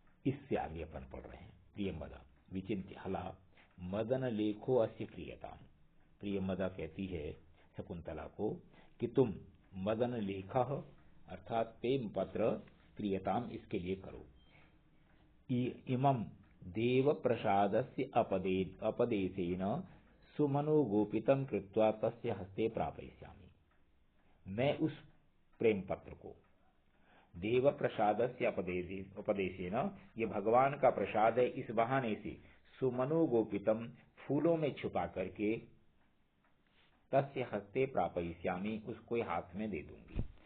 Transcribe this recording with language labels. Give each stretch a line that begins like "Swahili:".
Hindi: इससे आगे अपन पढ़ रहे हैं।
Sanskrit: प्रियमदा विचिंत्य हला मदन लेखो अस्य प्रियता।
Hindi: प्रियमदा कहती है शकुंतला को कि तुम मदन लेखा अर्थात प्रेम पत्र प्रियताम इसके लिए करो।
Sanskrit: इमं देव प्रसादस्य अपदेशेन सुमनोगोपितं कृत्वा तस्य हस्ते प्रापयिष्यामि।
Hindi: मैं उस प्रेम पत्र को
Sanskrit: देव प्रसादस्य उपदेशेन,
Hindi: ये भगवान का प्रसाद है, इस बहाने से सुमनोगोपितम फूलों में छुपा करके
Sanskrit: तस्य हस्ते प्रापयिष्यामि,
Hindi: उसको हाथ में दे दूंगी।